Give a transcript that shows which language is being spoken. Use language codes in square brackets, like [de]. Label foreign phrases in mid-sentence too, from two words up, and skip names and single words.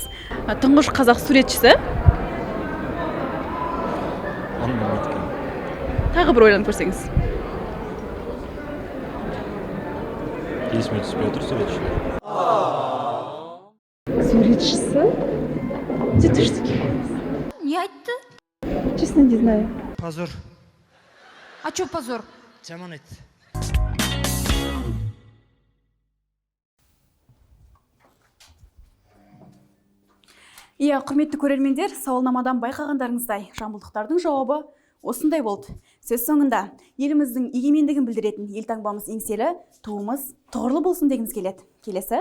[kk] Тұңғыш қазақ суретшісі. Оны білмейді. Тағы бір ойланып көрсеңіз. Есіме түспей отыр суретші. Суретшісі? [ru] Ты что такое? [kk] Не айтты? [ru] Честно, не знаю. Позор. А чё позор? [kk] Жаман айтты. Құрметті көрермендер, сауалнамадан байқағандарыңыздай, жамбылдықтардың жауабы осындай болды. Сөз соңында еліміздің егемендігін білдіретін елтаңбамыз еңселі, туымыз тұғырлы болсын дегіміз келеді.